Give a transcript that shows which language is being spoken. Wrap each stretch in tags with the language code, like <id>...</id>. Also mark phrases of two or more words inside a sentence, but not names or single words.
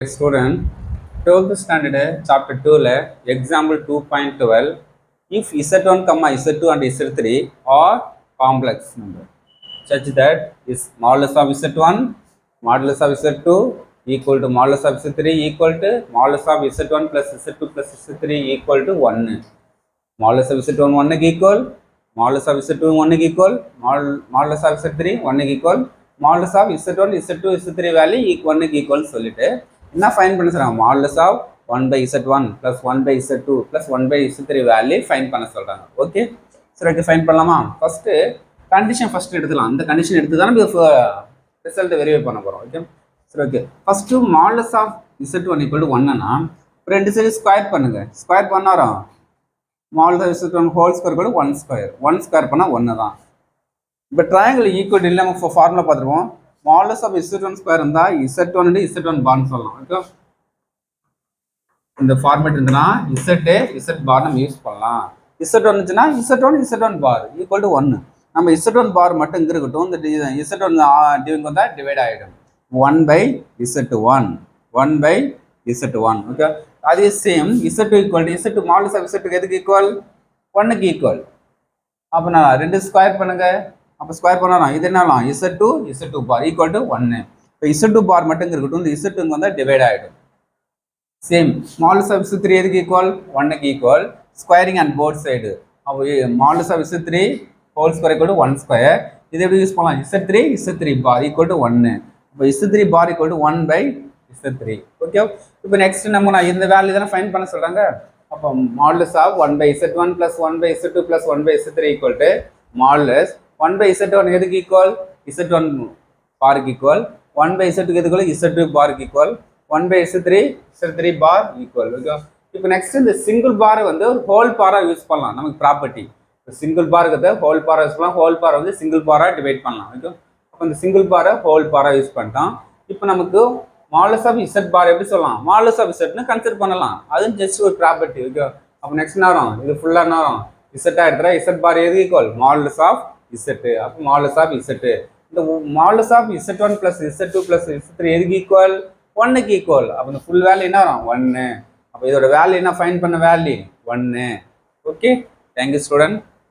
<en>Student, 12th standard chapter 2 example 2.12 if z1 comma z2 and z3 are complex number such that is modulus of z1 modulus of z2 equal to modulus of z3 equal to modulus of z1 plus z2 plus z3 equal to 1 modulus of z1 1 equal modulus of z2 1 equal modulus of z3 1 equal modulus of z1 z2 z3 value 1 equal</en> <ta>சொல்லிட்டு என்ன</ta> <en>ஃபைண்ட்</en> <ta>பண்ண சொல்றாங்க</ta> <en>modulus of 1 by z1 plus 1 by z2 plus 1 by z3 value find</en> <ta>பண்ண சொல்றாங்க. ஓகே சரி, ஓகே ஃபைண்ட் பண்ணலாமா?</ta> <en>first condition first</en> <ta>எடுத்துக்கலாம். அந்த கண்டிஷன் எடுத்து தான் நம்ம</ta> <en>result verify</en> <ta>பண்ண போறோம். ஓகே சரி,</ta> <en>okay first modulus of z1 equal to</en> <ta>1னா ரெண்டு</ta> <en>side square</en> <ta>பண்ணுங்க. ஸ்கொயர் பண்ணாரோம்</ta> <en>modulus of z1 whole square</en> <ta>கூட 1 ஸ்கொயர் 1 ஸ்கொயர் பண்ணா 1 தான். இப்போ</ta> <en>triangle equal</en> <ta>இல்லை நம்ம ஃபார்முலா பார்த்துருவோம்.</ta> <en>modulus of z1 square</en> <ta>இருந்தா z1 z1 பார்னு சொல்லலாம். ஓகே இந்த ஃபார்மேட் இருந்துன்னா</ta> <en>z bar</en> <ta>நம்ம யூஸ் பண்ணலாம்.</ta> <en>z1 இருந்துச்சுன்னா z1 bar equal to 1.</en> <ta>நம்ம</ta> <en>z1 bar</en> <ta>மட்டும் இங்க இருக்கட்டும். இந்த z1 டிவிங் வந்தா டிவைட் ஆயிடும்.</ta> <en>1 by z1 1 by z1. ஓகே அதே same z2 equal to z2 modulus of z2 எதுக்கு equal 1 க்கு ஈக்குவல்.</en> <ta>அப்ப நான் ரெண்டு ஸ்கொயர் பண்ணுங்க. அப்போ ஸ்கொயர் பண்ணலாம். இது என்னலாம்</ta> <en>z2 bar equal to 1.</en> <ta>இப்போ</ta> <en>z2 bar</en> <ta>மட்டும் இருக்கட்டும். இந்த z2 வந்தால் டிவைட் ஆகிடும்.</ta> <en>same modulus of z3 எதுக்கு equal 1 க்கு ஈக்குவல். squaring and both side. அப்போ modulus of z3 whole square equal to 1 square.</en> <ta>இது எப்படி யூஸ் பண்ணலாம்?</ta> <en>z3 bar equal to 1. இப்போ z3 bar equal to 1 by z3.</en> <ta>ஓகே இப்போ நெக்ஸ்ட் நம்ம இந்த வேல்யூ தானே ஃபைண்ட் பண்ண சொல்றாங்க.</ta> <en>அப்போ modulus of 1 by z1 plus 1 by z2 plus 1 by z3 equal to modulus 1 by z1 எதுக்கு equal z1 bar equal. 1 by z2 எதுக்கு z2 bar equal. 1 by z3 bar equal.</en> <ta>ஓகே இப்போ நெக்ஸ்ட் இந்த</ta> <en>single bar</en> <ta>வந்து ஒரு</ta> <en>whole bar use</en> <ta>பண்ணலாம். நமக்கு</ta> <en>property single bar</en> <ta>இருக்கிறத</ta> <en>whole bar use</en> <ta>பண்ணலாம்.</ta> <en>whole bar</en> <ta>வந்து</ta> <en>single bar divide</en> <ta>பண்ணலாம். ஓகே அப்போ இந்த</ta> <en>single bar whole bar use</en> <ta>பண்ணிட்டோம். இப்போ நமக்கு</ta> <en>modulus of z bar</en> <ta>எப்படி சொல்லலாம்?</ta> <en>modulus of</en> <ta>zன்னு கன்சிடர் பண்ணலாம். அது ஜஸ்ட் ஒரு ப்ராப்பர்ட்டி. ஓகே அப்போ நெக்ஸ்ட் நேரம் இது ஃபுல்லா நேரம் z எடுத்துறா.</ta> <en>z bar எது equal modulus of z. அப்போ modulus of z. இந்த modulus of z1 plus z2 plus z3 எதுக்கு equal 1 க்கு ஈக்குவல்.</en> <ta>அப்போ இந்த</ta> <en>full value</en> <ta>என்ன வரும் 1. அப்போ இதோட வேல்யூ என்ன ஃபைண்ட் பண்ண வேல்யூ 1.</ta> <en>okay thank you student.</en>